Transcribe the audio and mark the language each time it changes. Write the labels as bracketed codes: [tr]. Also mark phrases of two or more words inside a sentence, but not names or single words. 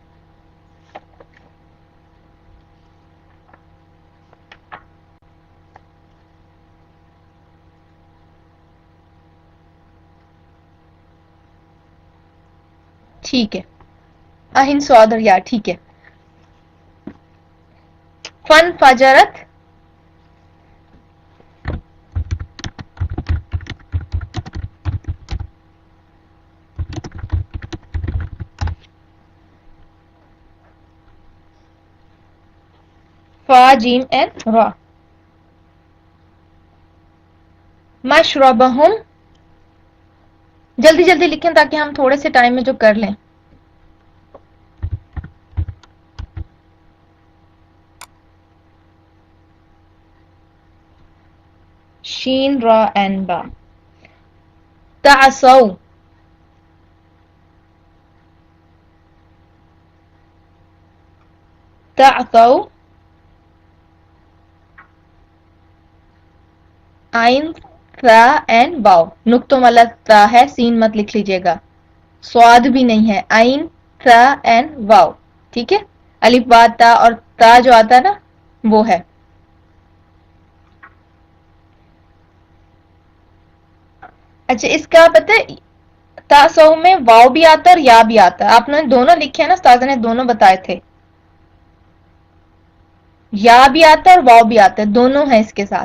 [ur] ٹھیک ہے. عین صاد اور یا. ٹھیک ہے. [ar] فن فجرت. [ur] فا جیم این را. [ar] مشربہم. [ur] جلدی جلدی لکھیں تاکہ ہم تھوڑے سے ٹائم میں جو کر لیں. شین را این با. [ar] تعصوا. تعصوا. [ur] عین ثا این واو. نقطوں والا ثا ہے, سین مت لکھ لیجئے گا. سواد بھی نہیں ہے. عین ثا این واو. ٹھیک ہے. الف با تا اور تا جو آتا ہے نا وہ ہے. اچھا اس کا پتہ ہے تاسو میں واو بھی آتا ہے اور یا بھی آتا ہے. آپ نے دونوں لکھے ہیں نا, استاذہ نے دونوں بتائے تھے. یا بھی آتا ہے اور واو بھی آتا ہے, دونوں ہیں اس کے ساتھ.